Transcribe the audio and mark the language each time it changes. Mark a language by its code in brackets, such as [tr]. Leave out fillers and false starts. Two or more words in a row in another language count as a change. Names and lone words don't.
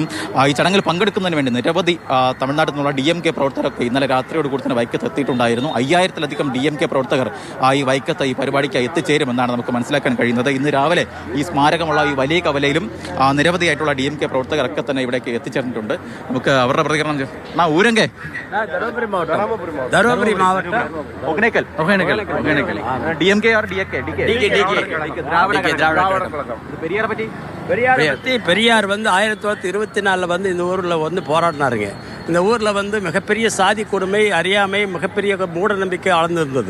[ml] ഈ ചടങ്ങിൽ പങ്കെടുക്കുന്നതിന് വേണ്ടി നിരവധി തമിഴ്നാട്ടിൽ നിന്നുള്ള DMK പ്രവർത്തകരൊക്കെ ഇന്നലെ രാത്രിയോട് കൂടി തന്നെ വൈക്കത്ത് എത്തിയിട്ടുണ്ടായിരുന്നു. 5000-ലധികം DMK പ്രവർത്തകർ ഈ വൈക്കത്ത് ഈ പരിപാടിക്ക് എത്തിച്ചേരുമെന്നാണ് നമുക്ക് മനസ്സിലാക്കാൻ കഴിയുന്നത്. ഇന്ന് രാവിലെ ഈ സ്മാരകമുള്ള ഈ വലിയ കവലയിലും നിരവധിയായിട്ടുള്ള DMK പ്രവർത്തകരൊക്കെ തന്നെ ഇവിടേക്ക് എത്തിച്ചേർന്നിട്ടുണ്ട്. നമുക്ക് അവരുടെ പ്രതികരണം ഊരങ്കെ [ta] பெரியார் 1924 இந்த ஊரில் போராடினாருங்க. இந்த ஊரில் மிகப்பெரிய சாதி கொடுமை, அறியாமை, மிகப்பெரிய மூட நம்பிக்கை அளந்திருந்தது.